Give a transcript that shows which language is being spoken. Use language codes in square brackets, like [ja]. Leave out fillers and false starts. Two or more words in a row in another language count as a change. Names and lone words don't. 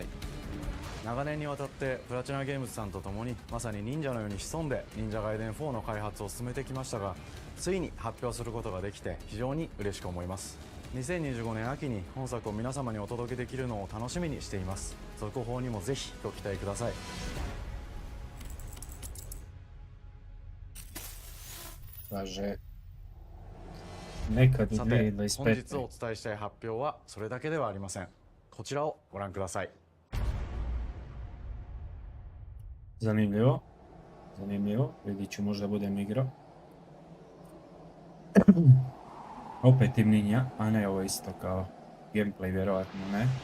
[ja] 長年にわたってプラチナゲームズさんと共にまさに忍者のように潜んで忍者ガイデン4の開発を進めてきましたが、ついに発表することができて非常に嬉しく思います。2025年秋に本作を皆様にお届けできるのを楽しみにしています。続報にもぜひご期待ください。 [hr] Vaše. Nekad u [ja] さて、本日 2025. お伝えしたい発表はそれだけではありません。こちらをご覧ください。 [hr] Zanimljivo. Zanimljivo. Vidit ću, možda budem igrao. Opet Team Ninja, a ne ovo isto kao gameplay, vjerojatno ne.